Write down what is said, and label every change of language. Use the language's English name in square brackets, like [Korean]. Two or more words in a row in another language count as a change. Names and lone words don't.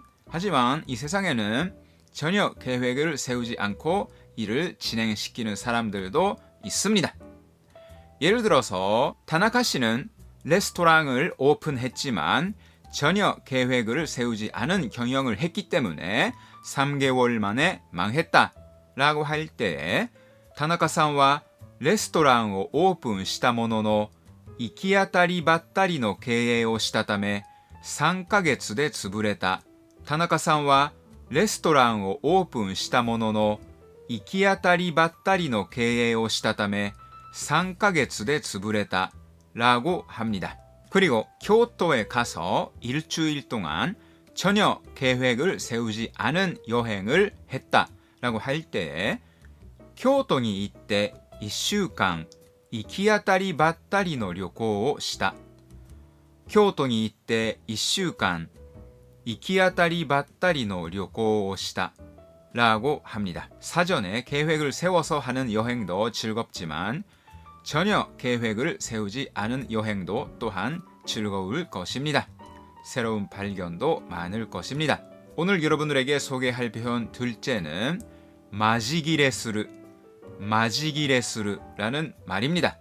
[Korean] 하지만 이 세상에는 전혀 계획을 세우지 않고 일을 진행시키는 사람들도 있습니다. 예를 들어서 타나카 씨는 레스토랑을 오픈했지만 전혀 계획을 세우지 않은 경영을 했기 때문에 3개월 만에 망했다 라고 할 때에 [Japanese] 타나카さんは レストランをオープンしたものの行き当たりばったりの経営をしたため3ヶ月で潰れた。田中さんはレストランをオープンしたものの行き当たりばったりの経営をしたため3ヶ月で潰れた [Korean] 라고 합니다. 그리고 교토에 가서 일주일 동안 전혀 계획을 세우지 않은 여행을 했다 라고 할 때에 교토에 이때 [Japanese] 1 週間行き当たりばったりの旅行をした。京都に行って1週間行き当たりばったりの旅行をした [Korean] 라고 합니다. 사전에 계획을 세워서 하는 여행도 즐겁지만 전혀 계획을 세우지 않은 여행도 또한 즐거울 것입니다. 새로운 발견도 많을 것입니다. 오늘 여러분들에게 소개할 표현 둘째는 마지기레스르라는 말입니다.